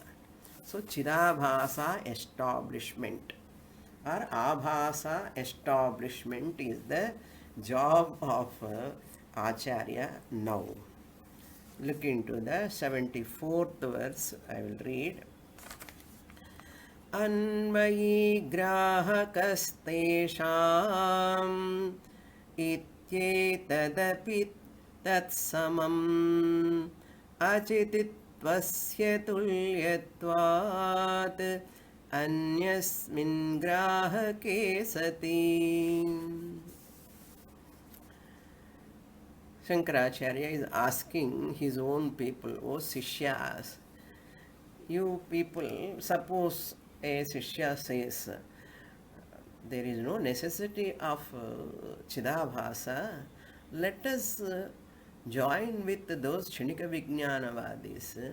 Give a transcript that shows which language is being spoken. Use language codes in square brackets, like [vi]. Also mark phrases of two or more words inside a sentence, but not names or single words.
[en] So, Chidabhasa establishment or Abhasa establishment is the job of Acharya now. Look into the 74th verse, I will read. [sa] अन्वयी ग्राहकस्तेषाम् इत्येतदपि तत्समम् अचित्वस्य तुल्यत्वात् अन्यस्मिन् ग्राहके सति. [en] Shankaracharya is asking his own people, O Sishyas, you people, suppose a Sishya says, there is no necessity of Chidabhasa, let us join with those [sa] क्षणिक विज्ञानवादिस्.